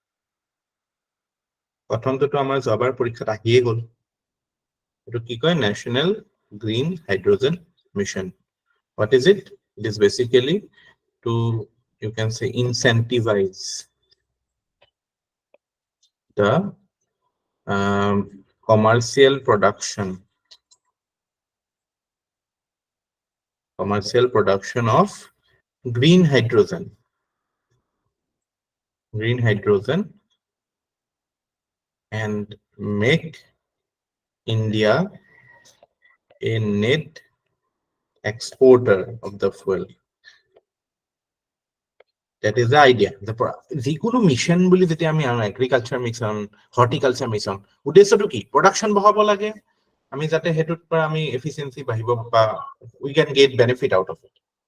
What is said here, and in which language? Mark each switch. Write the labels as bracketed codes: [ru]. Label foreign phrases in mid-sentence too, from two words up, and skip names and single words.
[as] প্ৰথমটো আমাৰ জবাৰ পৰীক্ষাত আহিয়ে গ'ল, এটো কি কয়, ন্যাশনাল গ্ৰীণ হাইড্ৰোজেন মিশন. [en] What is it? It is basically to, you can say, incentivize the commercial production of green hydrogen and make India a net exporter of the fuel. That is the idea. [as] যিকোনো মিশন বুলি যেতিয়া আমি [en] agriculture mission, horticulture mission, [as] উদ্দেশ্যটো কি, প্রোডাকশন বঢ়াব লাগে, আমি যাতে হেতুত পৰা আমি এফিসিয়েন্সি বাঢ়িব বা [en] we can get benefit out of it.